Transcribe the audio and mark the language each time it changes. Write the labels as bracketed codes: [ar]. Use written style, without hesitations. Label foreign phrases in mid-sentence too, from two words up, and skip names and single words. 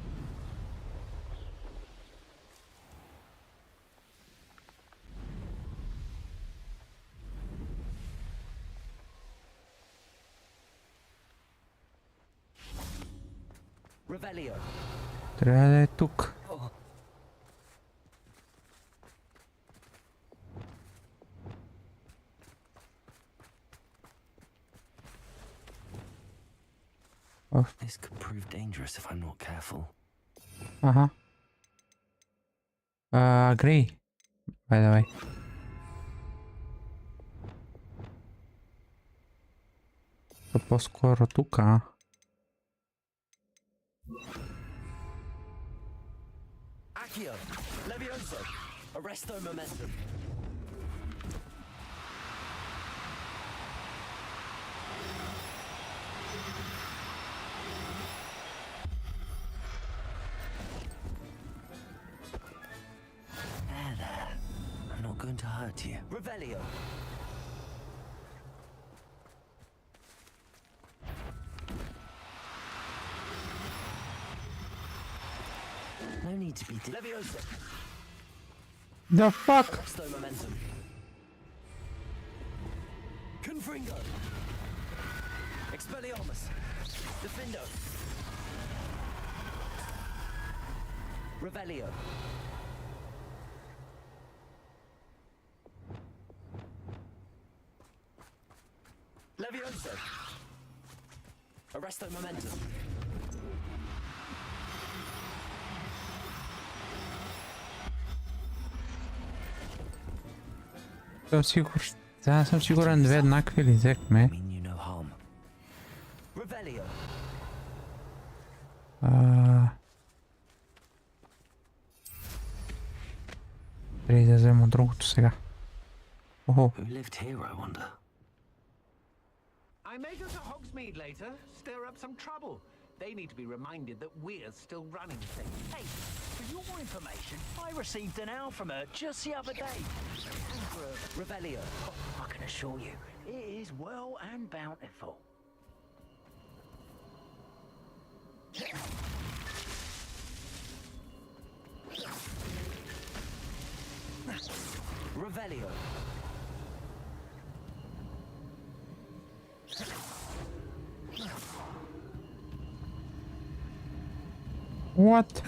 [en] Revelio. [bg] Трябва да е тук. [en] This could prove dangerous if I'm not careful. [bg] Ага. Agree. [en] By the way. [bg] По-скоро тук, а? [en] Accio. Levioso. Arresto momentum. There. I'm not going to hurt you. Revelio. No need to be Levioso. The fuck? Arresto momentum. Confringo. Expelliarmus. Defendo. Revelio. Levioso. Arresto momentum. [bg] Съм сигур. Да, съм сигурен две еднакви ли взехме. [en] Mean you no harm. Revelio. [bg] Трябва да взема другото сега. Охо. [en] Who lived here, I wonder? I may go to Hogsmeade later, stir up some trouble. They need to be reminded that we're still running things. Hey, for your information, I received an owl from her just the other day. Revelio. I can assure you, it is well and bountiful. Revelio. What?